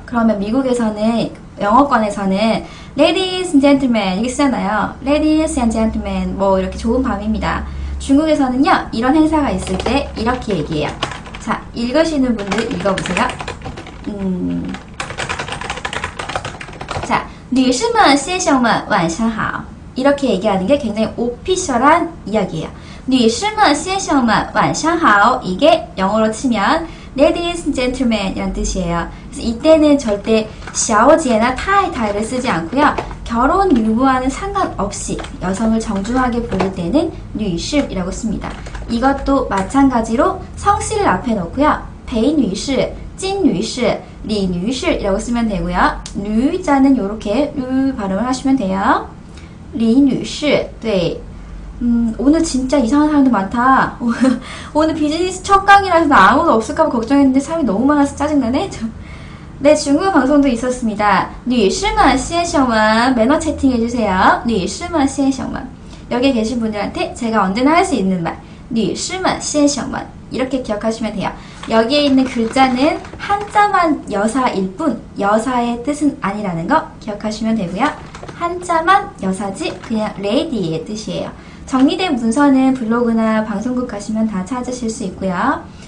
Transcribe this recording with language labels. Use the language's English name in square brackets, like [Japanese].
[Korean] 그러면 미국에서는, 영어권에서는 [English] Ladies and gentlemen [Korean] 이렇게 쓰잖아요. [English] Ladies and gentlemen [Korean] 뭐 이렇게 좋은 밤입니다. 중국에서는요, 이런 행사가 있을 때 이렇게 얘기해요. 자, 읽으시는 분들 읽어보세요. [Chinese] 자, 女士们,先生们,晚上好. [Korean] 이렇게 얘기하는 게 굉장히 오피셜한 이야기예요. [Chinese] 女士们,先生们,晚上好. [Korean] 이게 영어로 치면 [English] Ladies and Gentlemen [Korean] 이란 뜻이에요. 그래서 이때는 절대 小姐나 타이타이를 쓰지 않고요. 결혼 유무와는 상관없이 여성을 정중하게 부를 때는 女士이라고 씁니다. 이것도 마찬가지로 성씨를 앞에 놓고요. 裴女士, 金女士, 李女士이라고 쓰면 되고요. 女자는 이렇게 女 발음을 하시면 돼요. [Chinese] 李女士, 네. [Korean] 오늘 진짜 이상한 사람들 많다. 오늘 비즈니스 첫 강의라서 아무도 없을까봐 걱정했는데 사람이 너무 많아서 짜증나네. 네, 중국어 방송도 있었습니다. [Chinese] 女士们,先生们, [Korean] 매너 채팅해주세요. [Chinese] 女士们,先生们. [Korean] 여기 계신 분들한테 제가 언제나 할 수 있는 말. [Chinese] 女士们,先生们. [Korean] 이렇게 기억하시면 돼요. 여기에 있는 글자는 한자만 여사일 뿐 여사의 뜻은 아니라는 거 기억하시면 되고요. 한자만 여사지 그냥 레이디의 뜻이에요. 정리된 문서는 블로그나 방송국 가시면 다 찾으실 수 있고요.